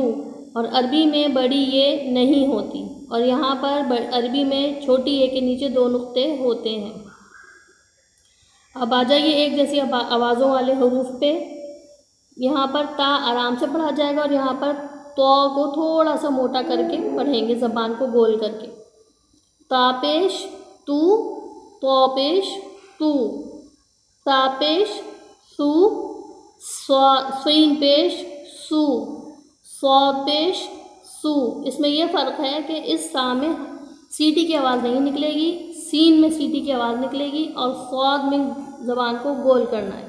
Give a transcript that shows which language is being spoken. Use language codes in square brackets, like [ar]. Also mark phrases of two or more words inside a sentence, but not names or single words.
[ur] اور عربی میں بڑی یہ نہیں ہوتی، اور یہاں پر عربی میں چھوٹی یہ کے نیچے دو نقطے ہوتے ہیں. اب آ جائیے ایک جیسی آوازوں والے حروف پہ. یہاں پر تا آرام سے پڑھا جائے گا اور یہاں پر تو کو تھوڑا سا موٹا کر کے پڑھیں گے، زبان کو گول کر کے. تا پیش تو، تو پیش تو، تا پیش سو، سین پیش سو، صاد پیش سو. اس میں یہ فرق ہے کہ اس سا میں سیٹی کی آواز نہیں نکلے گی، سین میں سیٹی کی آواز نکلے گی، اور صاد میں زبان کو گول کرنا ہے.